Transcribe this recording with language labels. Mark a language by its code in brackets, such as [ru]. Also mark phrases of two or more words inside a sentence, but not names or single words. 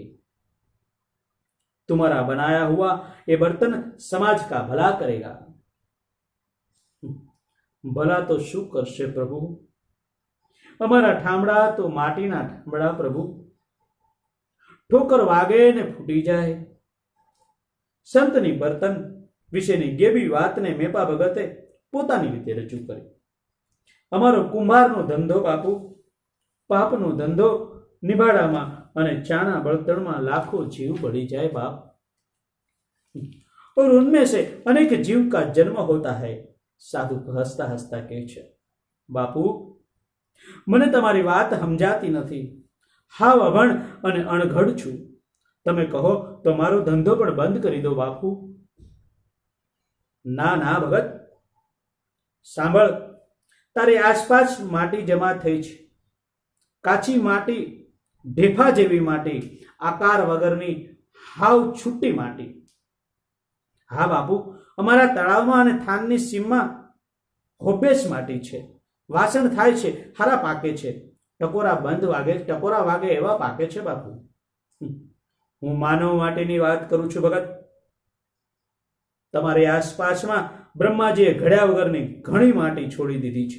[hi] तुम्हारा बनाया हुआ ये बर्तन समाज का भला करेगा. [gu] ભલું તો શું કરશે પ્રભુ? અમારાં ઠામડાં તો માટીનાં ઠામડાં પ્રભુ. ઠોકર વાગે ને ફૂટી જાય. સંતની બર્તન વિશેની ગેબી વાતને મેપા ભગતે પોતાની રીતે રજૂ કરી. અમારો કુંભારનો ધંધો બાપુ, પાપનો ધંધો નિભાડામાં અને છાણાં બળતણમાં લાખો જીવ બળી જાય બાપ, [hi] और उनमें से अनेक जीव का जन्म होता है. [gu] સાધુ હસતા હસતા કહે છે, બાપુ મને તમારી વાત સમજાતી નથી. હાવ અભણ અને અણઘડ છું. તમે કહો તો મારો ધંધો પણ બંધ કરી દઉં બાપુ. ના ના ભગત, સાંભળ, તારી આસપાસ માટી જમા થઈ છે. કાચી માટી, ઢેફા જેવી માટી, આકાર વગરની હાવ છૂટી માટી. હા બાપુ, અમારા તળાવમાં અને થાનની સીમમાં હોબેસ માટી છે. વાસણ થાય છે, હારા પાકે છે. ટકોરા વાગે એવા પાકે છે બાપુ. હું માનવ માટીની વાત કરું છું ભગત. તમારી આસપાસમાં બ્રહ્માજીએ ઘડ્યા વગરની ઘણી માટી છોડી દીધી છે.